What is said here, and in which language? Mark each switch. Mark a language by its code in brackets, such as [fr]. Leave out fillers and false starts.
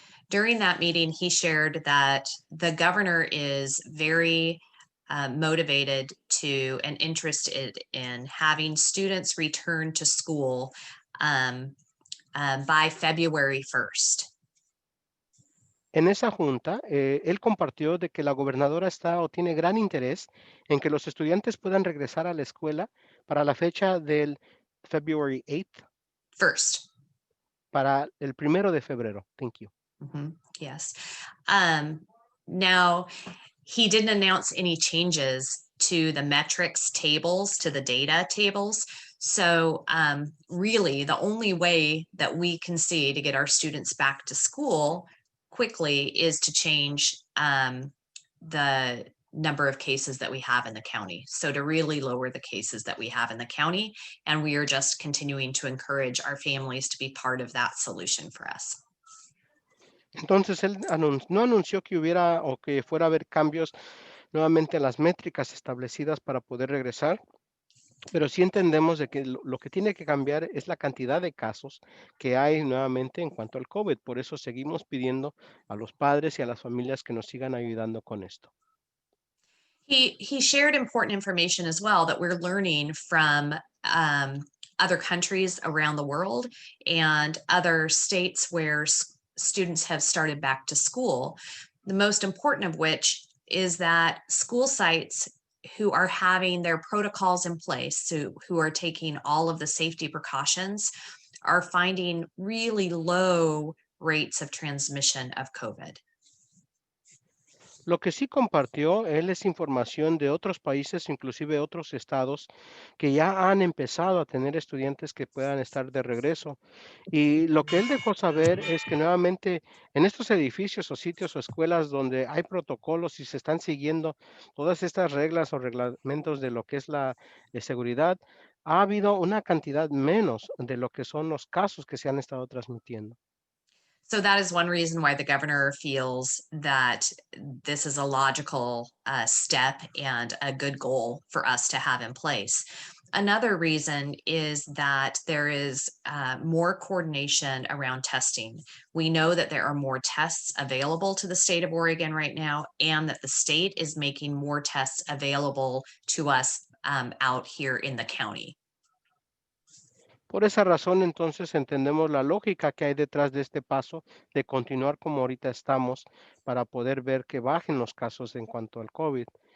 [en] During that meeting, he shared that the governor is very motivated to and interested in having students return to school by February 1st. [es] En esa junta, él compartió de que la gobernadora está o tiene gran interés en que los estudiantes puedan regresar a la escuela para la fecha del [en] February 8th, First. [es] para el 1 de febrero. [en] Thank you. Yes. Now, he didn't announce any changes to the metrics tables, to the data tables. So really, the only way that we can see to get our students back to school quickly is to change the number of cases that we have in the county. So to really lower the cases that we have in the county, and we are just continuing to encourage our families to be part of that solution for us. [es] Entonces, él no anunció que hubiera o que fuera a haber cambios nuevamente en las métricas establecidas para poder regresar, pero sí entendemos de que lo que tiene que cambiar es la cantidad de casos que hay nuevamente en cuanto al COVID. Por eso seguimos pidiendo a los padres y a las familias que nos sigan ayudando con esto. [en] He shared important information as well that we're learning from other countries around the world and other states where students have started back to school. The most important of which is that school sites who are having their protocols in place, who are taking all of the safety precautions, are finding really low rates of transmission of COVID. [es] Lo que sí compartió él es información de otros países, inclusive otros estados, que ya han empezado a tener estudiantes que puedan estar de regreso. Y lo que él dejó saber es que nuevamente en estos edificios o sitios o escuelas donde hay protocolos y se están siguiendo todas estas reglas o reglamentos de lo que es la seguridad, ha habido una cantidad menos de lo que son los casos que se han estado transmitiendo. [en] So that is one reason why the governor feels that this is a logical step and a good goal for us to have in place. Another reason is that there is more coordination around testing. We know that there are more tests available to the state of Oregon right now, and that the state is making more tests available to us out here in the county. [es] Por esa razón, entonces, entendemos la lógica que hay detrás de este paso de continuar como ahorita estamos para poder ver que bajen los casos en cuanto al COVID.